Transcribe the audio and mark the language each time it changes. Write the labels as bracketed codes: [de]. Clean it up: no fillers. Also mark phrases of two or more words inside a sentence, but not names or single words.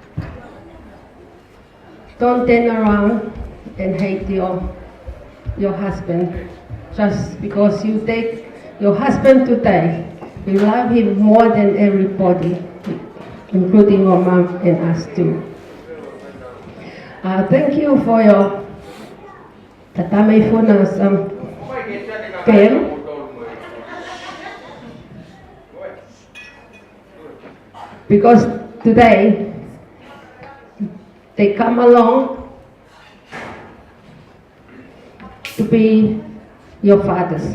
[en] Don't turn around and hate your husband just because you take your husband today. You love him more than everybody, including your mom and us too. Thank you for your tatamay po na care. Because today, they come along to be your fathers.